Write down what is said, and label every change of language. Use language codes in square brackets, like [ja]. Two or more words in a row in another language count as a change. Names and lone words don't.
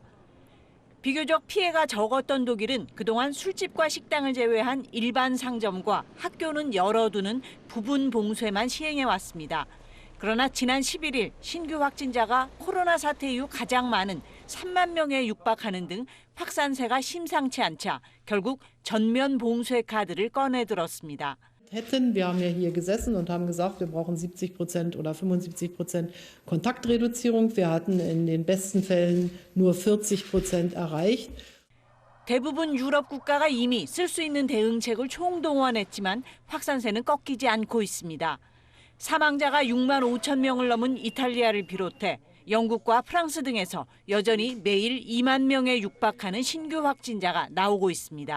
[ko] 비교적 피해가 적었던 독일은 그동안 술집과 식당을 제외한 일반 상점과 학교는 열어두는 부분 봉쇄만 시행해왔습니다. 그러나 지난 11일 신규 확진자가 코로나 사태 이후 가장 많은 3만 명에 육박하는 등 확산세가 심상치 않자 결국 전면 봉쇄 카드를 꺼내들었습니다. [de] hätten. Wir haben ja hier gesessen und haben gesagt, wir brauchen 70% oder 75% Kontaktreduzierung. Wir hatten in den besten Fällen nur 40% erreicht. [ko] 대부분 유럽 국가가 이미 쓸 수 있는 대응책을 총동원했지만 확산세는 꺾이지 않고 있습니다. 사망자가 6만 5천 명을 넘은 이탈리아를 비롯해 영국과 프랑스 등에서 여전히 매일 2만 명에 육박하는 신규 확진자가 나오고 있습니다.